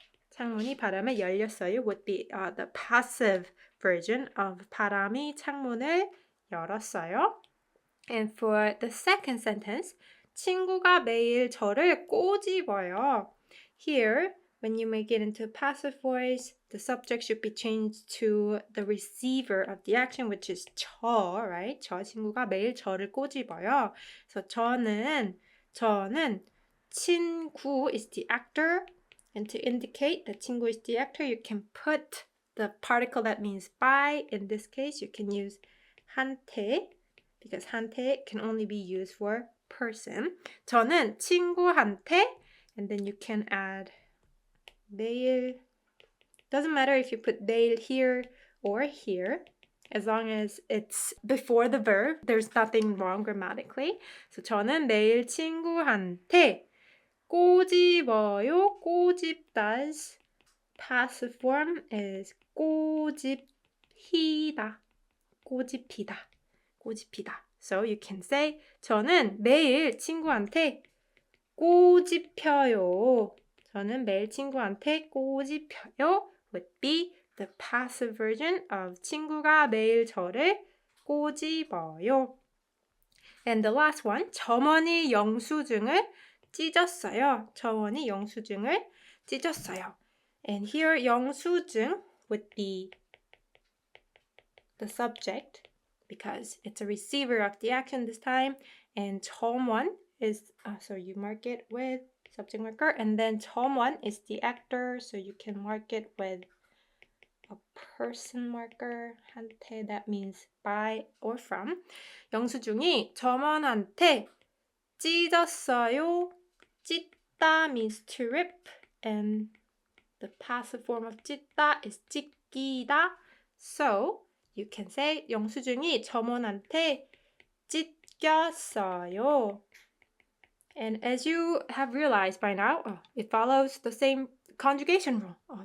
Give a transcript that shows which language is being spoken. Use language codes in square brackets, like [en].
[ko] 창문이 바람에 열렸어요 [en] would be the passive version of [ko] 바람이 창문을 열었어요. [en] And for the second sentence, [ko] 친구가 매일 저를 꼬집어요. [en] Here, when you make it into passive voice, the subject should be changed to the receiver of the action, which is 저, right? [ko] 저 친구가 매일 저를 꼬집어요. [en] So 저는 친구 is the actor. And to indicate that 친구 is the actor, you can put the particle that means by. In this case, you can use 한테, because 한테 can only be used for person. [ko] 저는 친구한테, [en] and then you can add 매일. Doesn't matter if you put 매일 here or here, as long as it's before the verb. There's nothing wrong grammatically. [ko] So 저는 매일 친구한테 꼬집어요. 꼬집다's [en] passive form is [ko] 꼬집히다. 꼬집히다. 꼬집히다. [en] So you can say [ko] 저는 매일 친구한테 꼬집혀요. 저는 매일 친구한테 꼬집혀요 [en] would be the passive version of [ko] 친구가 매일 저를 꼬집어요. [en] And the last one, [ko] 점원이 영수증을 찢었어요. 점원이 영수증을 찢었어요. [en] And here 영수증 would be the subject because it's a receiver of the action this time. And 점원 is, so you mark it with subject marker. And then 점원 is the actor, so you can mark it with a person marker. 한테, that means by or from. [ko] 영수증이 점원한테 찢었어요. [en] 찢다 means to rip, and the passive form of 찢다 is 찢기다. So you can say [ko] 영수증이 점원한테 찢겼어요. [en] And as you have realized by now, it follows the same conjugation rule.